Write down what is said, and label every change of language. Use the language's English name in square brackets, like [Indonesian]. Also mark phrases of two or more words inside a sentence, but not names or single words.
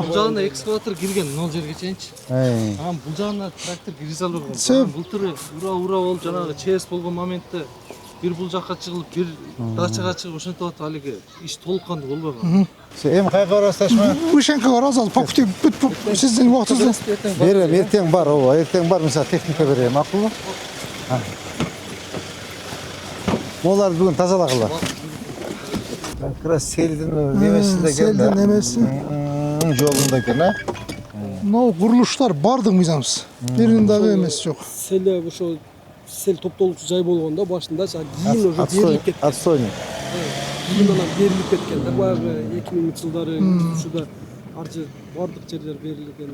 [Kyrgyz] Бул жагына экскаватор кирген, мына жерге чейинчи. Анан бул жагына трактор кире албаган. Былтыр ура болуп жанагы ЧС болгон моментте бир бул жакка чыгылып, бир дачага чыгып ошентип атып алиги иш толук кандуу болбогон. Эми кайга барасызбы? Вышенка барасыз, [Russian] по пути [Kyrgyz] сиздин убактыңызда. Берем, эртең бар, эртең бар, мисалы техника берем, макулбу? Олар бүгүн тазалагыла. [Russian] Как раз [Kyrgyz] селдин немесинде келди. Селдин немеси. Жолунда экен, Мына курулуштар бардык мыйзамсыз. Биринин дагы эмеси жок. Селе ошо сел топтолуучу жай болгондо башында кийин уже берилип кеткен. Отстойник. Кийин анан берилип кеткен да баягы 2000 жылдары ушуда аржы бардык жерлер берилген.